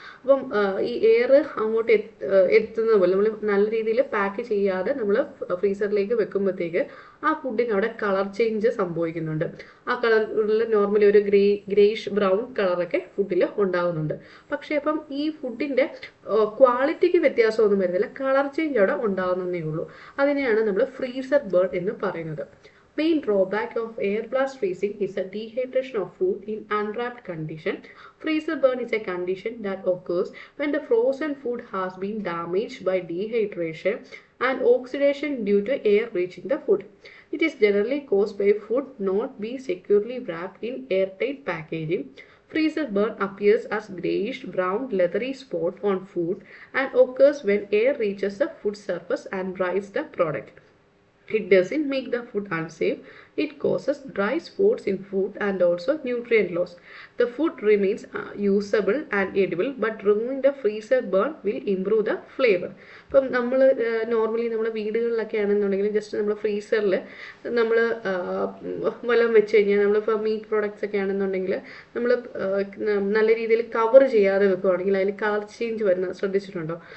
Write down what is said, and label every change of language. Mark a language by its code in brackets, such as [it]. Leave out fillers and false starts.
[ml] അപ്പം ഈ എയർ അങ്ങോട്ട് എത്തുന്ന പോലെ നമ്മൾ നല്ല രീതിയിൽ പാക്ക് ചെയ്യാതെ നമ്മൾ ഫ്രീസറിലേക്ക് വെക്കുമ്പോഴത്തേക്ക് ആ ഫുഡിന് അവിടെ കളർ ചേഞ്ച് സംഭവിക്കുന്നുണ്ട്. ആ കളറിൽ നോർമലി ഒരു ഗ്രേയിഷ് ബ്രൗൺ കളറൊക്കെ ഫുഡിൽ ഉണ്ടാകുന്നുണ്ട്. പക്ഷേ അപ്പം ഈ ഫുഡിൻ്റെ ക്വാളിറ്റിക്ക് വ്യത്യാസമൊന്നും വരുന്നില്ല, കളർ ചേഞ്ച് അവിടെ ഉണ്ടാകുന്നതേ ഉള്ളൂ. അതിനെയാണ് നമ്മൾ ഫ്രീസർ ബേൺ എന്ന് പറയുന്നത്. [en] Main drawback of air blast freezing is the dehydration of food in unwrapped condition. Freezer burn is a condition that occurs when the frozen food has been damaged by dehydration and oxidation due to air reaching the food. It is generally caused by food not being securely wrapped in airtight packaging. Freezer burn appears as grayish brown leathery spot on food and occurs when air reaches the food surface and dries the product. It doesn't make the food unsafe. It causes dry spots in food and also nutrient loss. The food remains usable and edible, but removing the freezer burn will improve the flavor. [ml] ഇപ്പം നമ്മൾ normally നമ്മുടെ വീടുകളിലൊക്കെ ആണെന്നുണ്ടെങ്കിൽ just നമ്മൾ ഫ്രീസറിൽ നമ്മൾ വല്ലതും വെച്ച് കഴിഞ്ഞാൽ നമ്മളിപ്പോൾ മീറ്റ് പ്രോഡക്റ്റ്സ് ഒക്കെ ആണെന്നുണ്ടെങ്കിൽ നമ്മൾ നല്ല രീതിയിൽ കവർ ചെയ്യാതെ വെക്കുകയാണെങ്കിൽ അതിൽ കളർ ചേഞ്ച് വരുന്നത് ശ്രദ്ധിച്ചിട്ടുണ്ടോ?